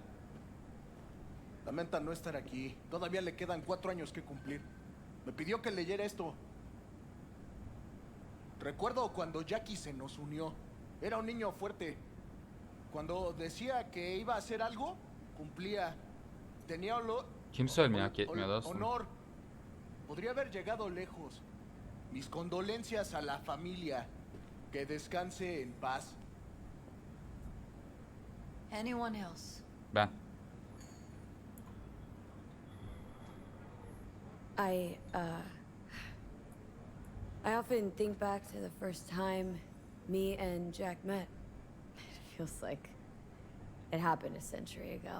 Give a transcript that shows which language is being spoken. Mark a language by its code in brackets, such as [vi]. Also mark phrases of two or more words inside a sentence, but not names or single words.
[es] Lamenta no estar aquí. Todavía le quedan 4 años que cumplir. Me pidió que leyera esto. Recuerdo cuando Jackie se nos unió. Era un niño fuerte. Cuando decía que iba a hacer algo, cumplía. Tenía [tr] Kimse ölmeyi hak etmiyor dostum. [es] honor. Podría haber llegado lejos. Mis condolencias a la familia. Que descanse en paz. [en] Anyone else? Ben. I often think back to the first time me and Jack met. It feels like it happened a century ago.